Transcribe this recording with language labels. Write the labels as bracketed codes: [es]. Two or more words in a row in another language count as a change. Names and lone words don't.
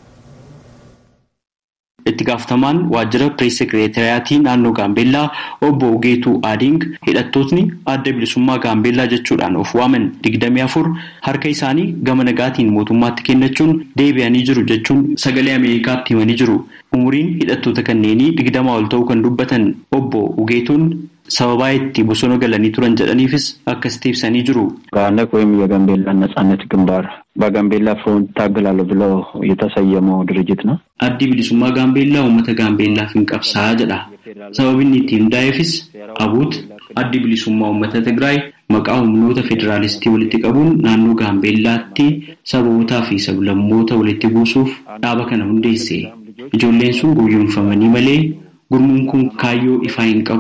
[om] Itti gaafatamaan waajjira pirees sekireetariyaatii naannoo Gaambeellaa obbo Ugeetu Aydeng hidhattootni adda bilisummaa Gaambeellaa jechuudhaan of waaman 24 harka isaanii gama nagaatiin mootummaatti kennachuun deebi'anii jiru jechuun sagalee Ameerikaatti himanii jiru. Umuriin hidhattoota kanneenii 20 ol ta'uu kan dubbatan obbo Ugeetuun sababa itti bosona galanii turan jedhaniifis akkasitti ibsanii jiሩ. [am] ጋነቅ ወይም የጋምቤላ ነጻነት ግንባር በጋምቤላ ፍሮንት ታገላለሁ ብሎ የተሰየመው ድርጅት ነው። [om] Addi Bilisummaa Gaambeellaa Ummata Gaambeellaa Finqilsa jedha sababni ittiin hundaa'eefis abuut addi bilisummaa uummata Tigraay maqaa humnoota federaalistii walitti qabuun naannoo Gaambeellaatti sabootaa fi sablammoota walitti buusuuf dhaaba kana hundeesse. Ijoolleen sun gowwoomfamanii malee gurmuun kun kaayyoo ifaa hin qabu.